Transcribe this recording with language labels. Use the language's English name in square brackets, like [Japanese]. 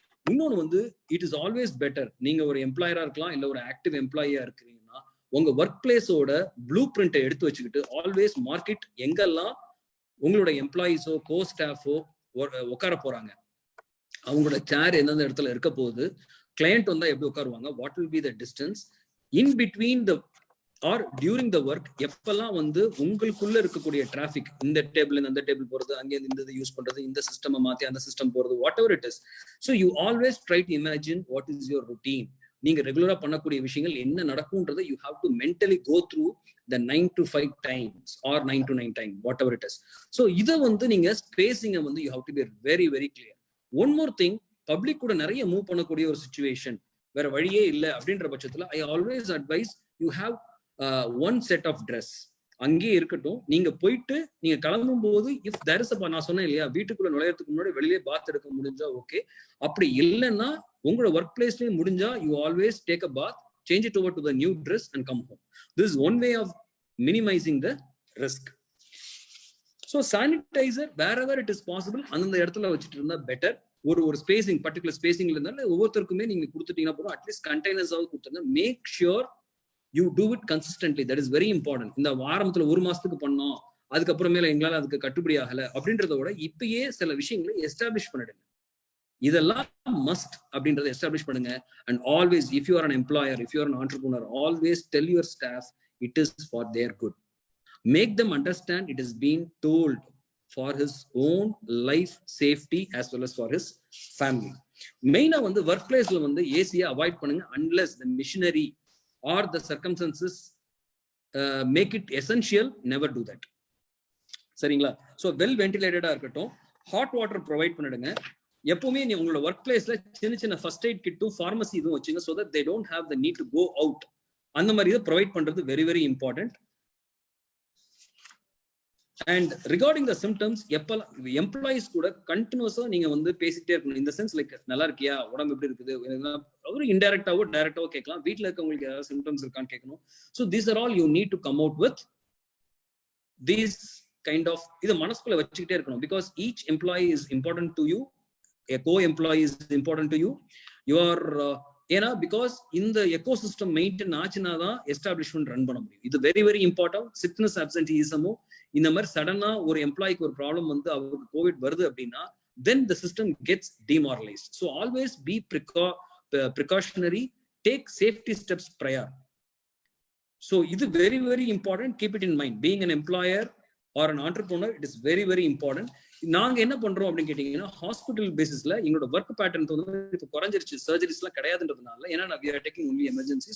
[Tamil] இன்னொன்று வந்து [English] it is always better, [Tamil] நீங்க ஒரு எம்ப்ளாயரா இருக்கலாம் இல்ல ஒரு ஆக்டிவ் எம்ப்ளாயியா இருக்கிறீங்கன்னா உங்க ஒர்க் பிளேஸோட ப்ளூ பிரிண்டை எடுத்து வச்சுக்கிட்டு ஆல்வேஸ் மார்க்கெட் எங்கெல்லாம் உங்களோட எம்ப்ளாயிஸோ கோ ஸ்டாஃபோ உட்கார போறாங்க, அவங்களோட சேர் எந்தெந்த இடத்துல இருக்க போகுது, கிளையண்ட் வந்தா எப்படி உட்காருவாங்க, [English] what will be the distance in between the are during the work, [Tamil] எப்பெல்லாம் வந்து உங்களுக்குள்ள இருக்கக்கூடிய டிராபிக், இந்த டேபிள் அந்த டேபிள் போறது, அங்கே இந்த யூஸ் பண்றது, இந்த சிஸ்டம் மாத்தி அந்த சிஸ்டம் போறது, [English] Whatever it is. So you always try to imagine what is your routine. [Tamil] நீங்க ரெகுலரா பண்ணக்கூடிய விஷயங்கள் என்ன நடக்கும்ன்றதை [English] You have to mentally go through the 9 to 5 times or 9 to 9 time, whatever it is. So [Tamil] இதை வந்து நீங்க ஸ்பேசிங்கை வந்து [English] you have to be very very clear. One more thing, [Tamil] public கூட நிறைய மூவ் பண்ணக்கூடிய ஒரு சிச்சுவேஷன், வேற வழியே இல்லை அப்படின்ற பட்சத்துல [English] I always advise you have one set of dress. [Tamil] அங்கேயே இருக்கட்டும். நீங்க போயிட்டு நீங்க கிளம்பும் போது இஃப் தேர் இஸ் நான் சொன்னேன் இல்லையா, வீட்டுக்குள்ள நுழையறதுக்கு முன்னாடி வெளியே பாத் எடுக்க முடிஞ்சா ஓகே. அப்படி இல்லைன்னா உங்களோட ஒர்க் பிளேஸ்லயே முடிஞ்சா [English] You always take a bath, change it over to the new dress and come home. This is one way of minimizing the risk. So sanitizer wherever it is possible [Tamil] அந்த இடத்துல வச்சிட்டு இருந்தா better. ஒரு spacing, particular ஸ்பேசிங்ல இருந்தால ஒவ்வொருத்தருக்குமே நீங்க கொடுத்துட்டீங்கன்னா போதும். At least கண்டெய்னர்ஸாவது கொடுத்துருங்க. [English] Make sure you do it consistently. That is very important. [Tamil] இந்த ஆரம்பத்துல 1 மாசத்துக்கு பண்ணோம், அதுக்கப்புறமேல எங்களால அதுக்கு கட்டுப்படி ஆகல அப்படின்றத விட இப்பயே சில விஷயங்களை எஸ்டாப்ளிஷ் பண்ணிடுங்க. இதெல்லாம் மஸ்ட் அப்படின்றத எஸ்டாப்ளிஷ் பண்ணுங்க. [English] And always if you are an employer, if you are an entrepreneur, always tell your staff it is for their good. Make them understand it is being told for his own life safety as well as for his family. [Tamil] மெயினா வந்து work பிளேஸ்ல வந்து ஏசியை avoid பண்ணுங்க [English] unless the machinery or the circumstances make it essential. Never do that. [Tamil] சரிங்களா? [English] so well [Tamil] வென்டிலேட்டடா இருக்கட்டும். Hot water provide பண்ணிடுங்க. எப்பவுமே நீ உங்களோட ஒர்க் பிளேஸ்ல சின்ன சின்ன ஃபர்ஸ்ட் எய்ட் கிட்டும் ஃபார்மசி இதுவும் வச்சுங்க. [English] So that they don't have the need to go out. [Tamil] அந்த மாதிரி இதை ப்ரொவைட் பண்றது [English] Very very important. And regarding the symptoms, [Tamil] எப்பெல்லாம் எம்ப்ளாயிஸ் கூட கண்டினியூஸா நீங்க வந்து பேசிட்டே இருக்கணும். இந்த சென்ஸ் லைக் நல்லா இருக்கியா, உடம்பு எப்படி இருக்குது, ஒரு இன்டைரக்டாவோ டைரக்டாவோ கேட்கலாம். வீட்டில் இருக்கவங்களுக்கு ஏதாவது சிம்டம்ஸ் இருக்கான்னு கேட்கணும். So [English] these are all you need to come out with these kind of, [Tamil] இதை மனசுக்குள்ள வச்சுக்கிட்டே இருக்கணும். [English] Because each employee is important to you. A co-employee is important to you. [Tamil] You are ஏன்னா பிகாஸ் இந்த எக்கோசிஸ்டம் மெயின்டைன் ஆச்சுன்னா தான் establishment run பண்ண முடியும். இது வெரி வெரி இம்பார்ட்டன்ட். சிக்னஸ் அப்சென்டிசமும் இந்த மாதிரி சடனா ஒரு எம்ப்ளாய்க்கு ஒரு ப்ராப்ளம் வந்து அவருக்கு கோவிட் வருது அப்படின்னா [English] then the system gets demoralized. So always be precautionary, take safety steps prior. So இது very very important. Keep it in mind. Being an employer or an entrepreneur, it is very very important. [Tamil] நாங்க என்ன பண்றோம் அப்படின்னு கேட்டீங்கன்னா, hospital பேசிஸ்ல எங்களோட work pattern வந்து இப்போ குறைஞ்சிருச்சு. சர்ஜரிஸ் எல்லாம் கிடையாதுன்றதுனால, ஏன்னா [English] we are taking only emergency.